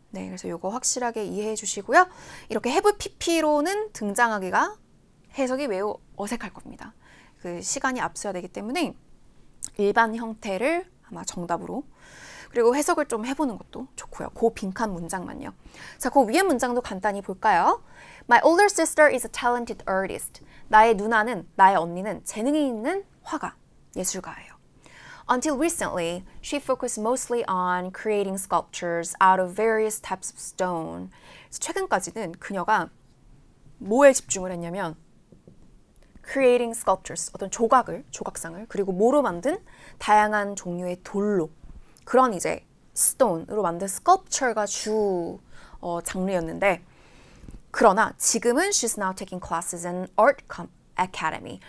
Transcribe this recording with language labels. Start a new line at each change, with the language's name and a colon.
Korean: 네, 그래서 이거 확실하게 이해해 주시고요. 이렇게 have pp로는 등장하기가 해석이 매우 어색할 겁니다. 그 시간이 앞서야 되기 때문에 일반 형태를 아마 정답으로, 그리고 해석을 좀 해보는 것도 좋고요. 그 빈칸 문장만요. 자, 그 위에 문장도 간단히 볼까요?
English: My older sister is a talented artist.
Korean: 나의 누나는, 나의 언니는 재능이 있는 화가, 예술가예요.
English: Until recently, she focused mostly on creating sculptures out of various types of stone.
Korean: 최근까지는 그녀가 뭐에 집중을 했냐면
English: creating sculptures,
Korean: 어떤 조각상을, 그리고 뭐로 만든 다양한 종류의 돌로, 그런 이제 stone으로 만든 sculpture가 주 장르였는데, 그러나 지금은
English: she's now taking classes in art academy.